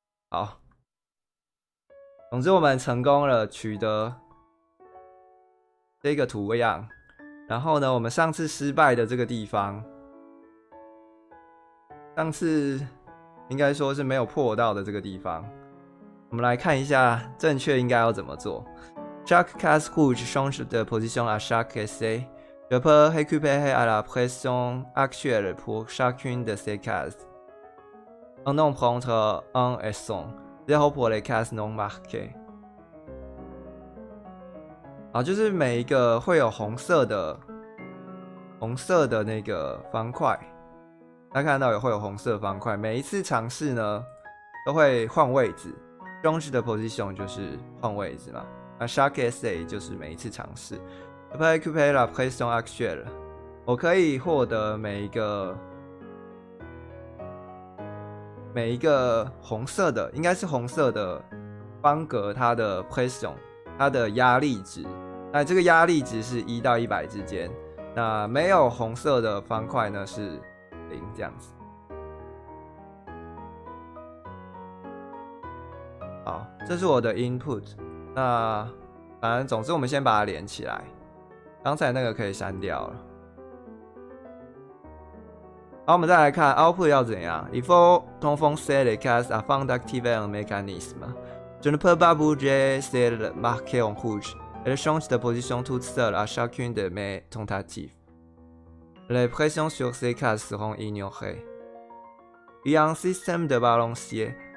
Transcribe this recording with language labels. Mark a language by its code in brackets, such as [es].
[zh] 好，总之我们成功了取得这个图样，然后呢，我们上次失败的这个地方，上次应该说是没有破到的这个地方，我们来看一下正确应该要怎么做。 [fr] Chaque case rouge change de position à chaque essai. Je peux récupérer à la pression actuelle pour chacune de ces cases. Un nombre entre 1 et 100, 0 pour les cases non marquées. [zh] 好，就是每一个会有红色的那个方块，大家看到会有红色方块，每一次尝试呢都会换位置。 [fr] Change de position [zh] 就是换位置嘛。那 [fr] chaque essai [zh] 就是每一次尝试。 [fr] Je peux récupérer la pression actuelle. [zh] 我可以获得每一个红色的，应该是红色的方格，它的 pression， 它的压力值。那这个压力值是1到100之间。那没有红色的方块呢是0这样子。好，这是我的 input。那反正总之我们先把它连起来，刚才那个可以删掉了。好，我们再来看 output 要怎样。 [fr] Il faut enfoncer les cases afin d'activer un mécanisme. Je ne peux pas bouger celles marquées en rouge. Elles changent de position toutes seules à chacune de mes tentatives. Les pressions sur ces cases seront ignorées. Il y a un système de balancier.